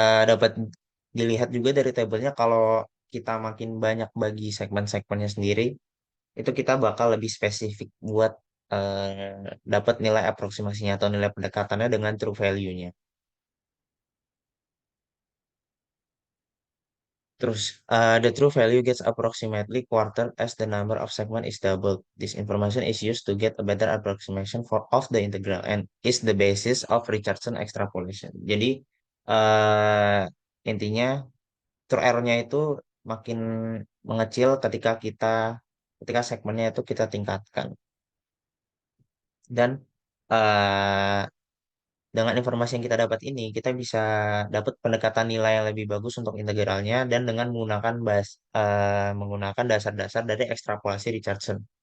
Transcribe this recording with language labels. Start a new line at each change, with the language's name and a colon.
Indonesian: Dapat dilihat juga dari tabelnya kalau kita makin banyak bagi segmen-segmennya sendiri, itu kita bakal lebih spesifik buat dapat nilai aproksimasinya atau nilai pendekatannya dengan true value-nya. Terus,
English: the true value gets approximately quarter as the number of segment is doubled. This information is used to get a better approximation for of the integral and is the basis of Richardson extrapolation.
Indonesian: Jadi, uh, intinya true error-nya itu makin mengecil ketika segmennya itu kita tingkatkan. Dan eh, dengan informasi yang kita dapat ini, kita bisa dapat pendekatan nilai yang lebih bagus untuk integralnya dan dengan menggunakan dasar-dasar dari ekstrapolasi Richardson.